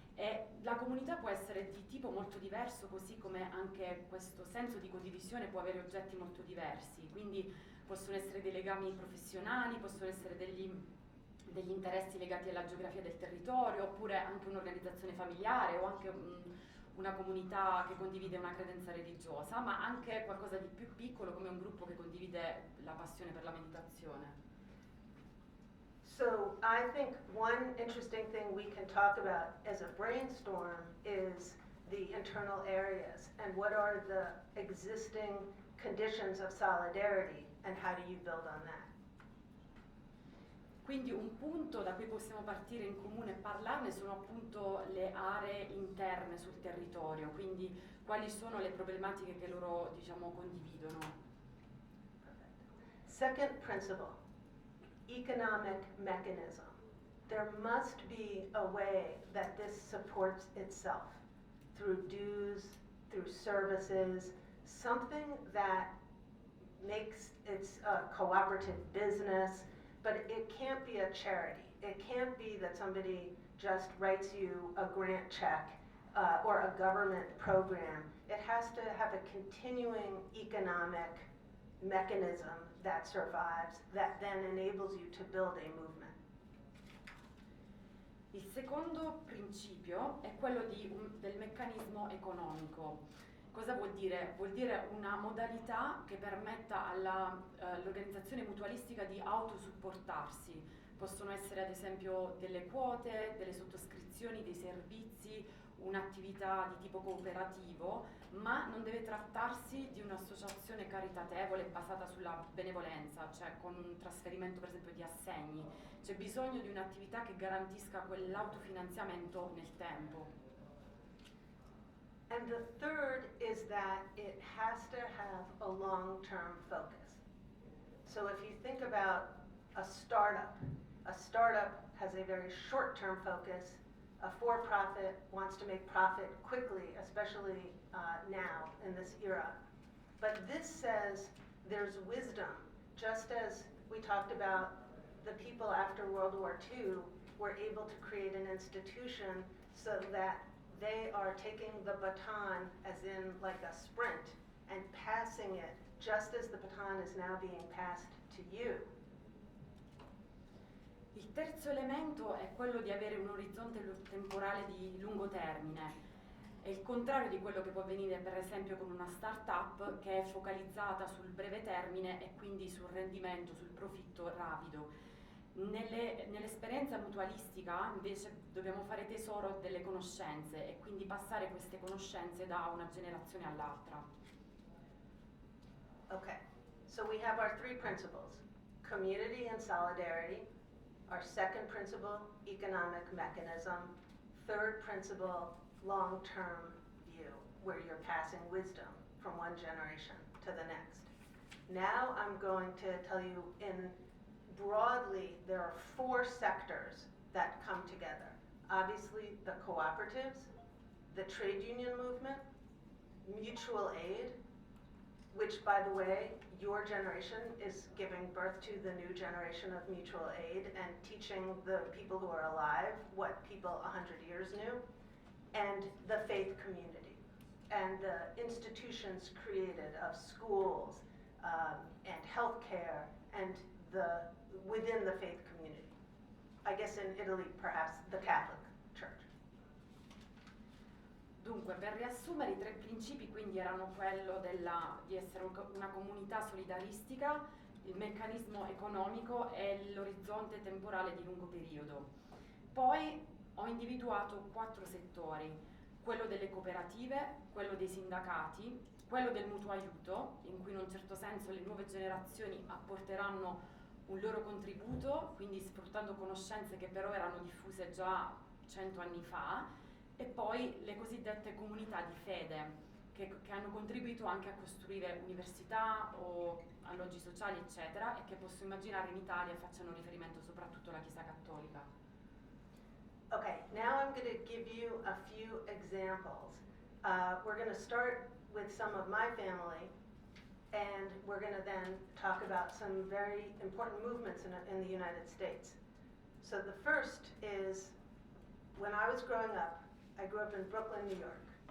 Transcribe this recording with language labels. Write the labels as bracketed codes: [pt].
[it] E la comunità può essere di tipo molto diverso, così come anche questo senso di condivisione può avere oggetti molto diversi, quindi possono essere dei legami professionali, possono essere degli interessi legati alla geografia del territorio, oppure anche un'organizzazione familiare o anche una comunità che condivide una credenza religiosa, ma anche qualcosa di più piccolo come un gruppo che condivide la passione per la meditazione. [en] So I think one interesting thing we can talk about as a brainstorm is the internal areas and what are the existing conditions of solidarity and how do you build on that. [it] Quindi un punto da cui possiamo partire in comune e parlarne sono appunto le aree interne sul territorio, quindi quali sono le problematiche che loro, diciamo, condividono. [en] Second principle, economic mechanism. There must be a way that this supports itself through dues, through services, something that makes its a cooperative business, but it can't be a charity. It can't be that somebody just writes you a grant check or a government program. It has to have a continuing economic mechanism that survives, that then enables you to build a movement. [it] Il secondo principio è quello del meccanismo economico. Cosa vuol dire? Vuol dire una modalità che permetta all'organizzazione mutualistica di autosupportarsi. Possono essere ad esempio delle quote, delle sottoscrizioni, dei servizi, un'attività di tipo cooperativo, ma non deve trattarsi di un'associazione caritatevole basata sulla benevolenza, cioè con un trasferimento per esempio di assegni. C'è bisogno di un'attività che garantisca quell'autofinanziamento nel tempo. [en] And the third is that it has to have a long-term focus. So if you think about a startup has a very short-term focus. A for-profit wants to make profit quickly, especially now in this era. But this says there's wisdom, just as we talked about the people after World War II were able to create an institution so that they are taking the baton, as in like a sprint, and passing it just as the baton is now being passed to you. [it] Il terzo elemento è quello di avere un orizzonte temporale di lungo termine. È il contrario di quello che può avvenire per esempio con una start-up che è focalizzata sul breve termine e quindi sul rendimento, sul profitto rapido. Nell'esperienza mutualistica invece dobbiamo fare tesoro delle conoscenze e quindi passare queste conoscenze da una generazione all'altra. [en] Okay, so we have our three principles: community and solidarity. Our second principle, economic mechanism. Third principle, long-term view, where you're passing wisdom from one generation to the next. Now I'm going to tell you broadly, there are four sectors that come together. Obviously, the cooperatives, the trade union movement, mutual aid, which, by the way, your generation is giving birth to the new generation of mutual aid and teaching the people who are alive what people 100 years knew, and the faith community, and the institutions created of schools and healthcare and within the faith community. I guess in Italy, perhaps the Catholic Church. [it] Dunque, per riassumere, i tre principi quindi erano quello di essere una comunità solidaristica, il meccanismo economico e l'orizzonte temporale di lungo periodo. Poi ho individuato 4 settori: quello delle cooperative, quello dei sindacati, quello del mutuo aiuto, in cui in un certo senso le nuove generazioni apporteranno un loro contributo, quindi sfruttando conoscenze che però erano diffuse già 100 anni fa, e poi le cosiddette comunità di fede, che hanno contribuito anche a costruire università o alloggi sociali, eccetera, e che posso immaginare in Italia facciano riferimento soprattutto alla Chiesa Cattolica. [en] Okay, now I'm going to give you a few examples. We're going to start with some of my family, and we're going to then talk about some very important movements in the United States. So the first is, when I was growing up, I grew up in Brooklyn, New York.